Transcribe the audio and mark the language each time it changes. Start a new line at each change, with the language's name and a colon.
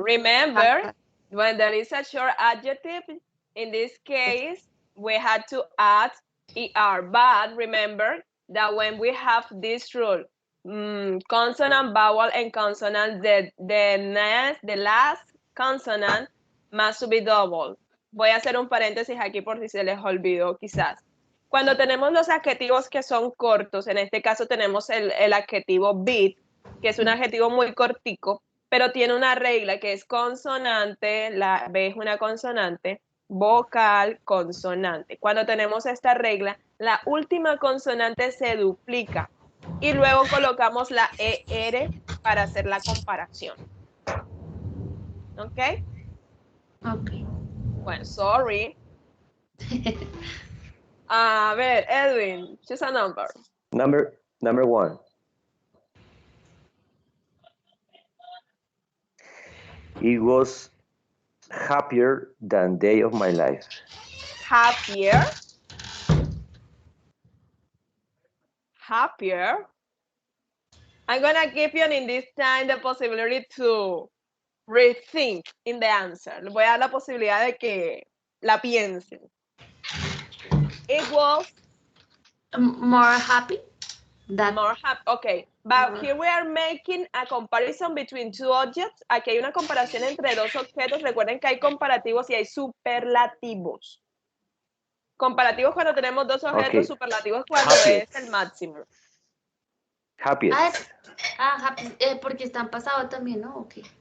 English: Remember, when there is a short adjective, in this case, we had to add ER. But remember that when we have this rule, consonant, vowel, and consonant, the last consonant must be double.
Spanish: Voy a hacer un paréntesis aquí por si se les olvidó quizás. Cuando tenemos los adjetivos que son cortos, en este caso tenemos el adjetivo bit, que es un adjetivo muy cortico, pero tiene una regla que es consonante, la B es una consonante, vocal, consonante. Cuando tenemos esta regla, la última consonante se duplica y luego colocamos la ER para hacer la comparación. ¿Ok? Ok. Bueno,
English: sorry.
Spanish: A ver,
English: Edwin, choose a number. Number 1. It was happier than day of my life. Happier. Happier. I'm gonna give you in this time the possibility to rethink in the answer.
Spanish: Le voy a dar la posibilidad de que la piensen.
English: It was More happy. That more happy. Okay, but here we are making a comparison between two objects.
Spanish: Aquí hay una comparación entre dos objetos. Recuerden que hay comparativos y hay superlativos. Comparativos cuando tenemos dos objetos, Okay. superlativos cuando
English: Happiest.
Spanish: es el máximo.
English: Happiest.
Spanish: happy, porque están pasados también, ¿no? Ok.